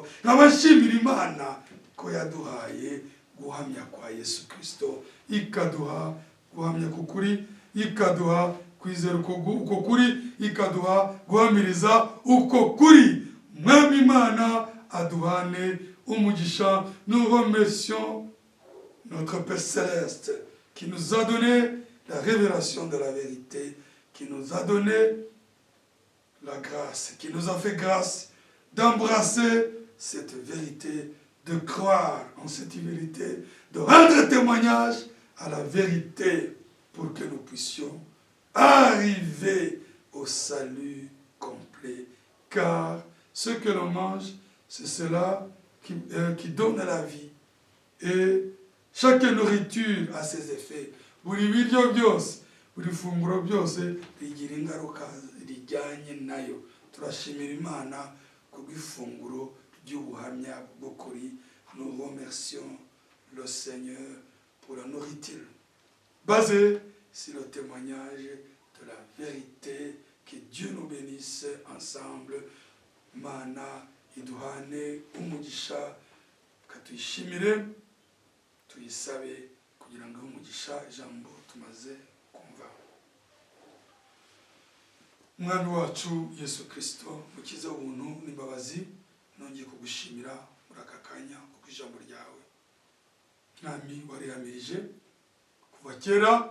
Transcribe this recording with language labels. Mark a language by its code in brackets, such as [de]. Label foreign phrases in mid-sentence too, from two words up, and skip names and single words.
[rw] Nkabashimira Imana ko yaduhaye guhamya kwa Yesu Kristo, ikaduha guhamya kukuri, ikaduha kwizera uko kuri, ikaduha guhamiriza uko kuri. Mwami Imana aduhane umugisha. [fr] Nous remercions notre Père Céleste qui nous a donné la révélation de la vérité, qui nous a donné la grâce, qui nous a fait grâce d'embrasser cette vérité, de croire en cette vérité, de rendre témoignage à la vérité pour que nous puissions arriver au salut complet. Car ce que l'on mange, c'est cela qui donne la vie. Et chaque nourriture a ses effets. [rw] Buri biryo byose, buri funguro byose rigira ingaruka rijyanye nayo. Turashimira Imana kubw'ifunguro ry'ubuhamya bw'ukuri. [fr] Nous remercions le Seigneur pour la nourriture basée sur le témoignage de la vérité. Que Dieu nous bénisse ensemble. [rw] Mana iduhane umugisha, katuyishimire, tuyisabe kugira ngo umugisha ijambo tumaze kumva. Mwami wacu Yesu Kristo, mukiza ubuntu n'imbabazi, nongeye kugushimira muri aka kanya kuko ijambo ryawe Mwami warihamirije kuva kera.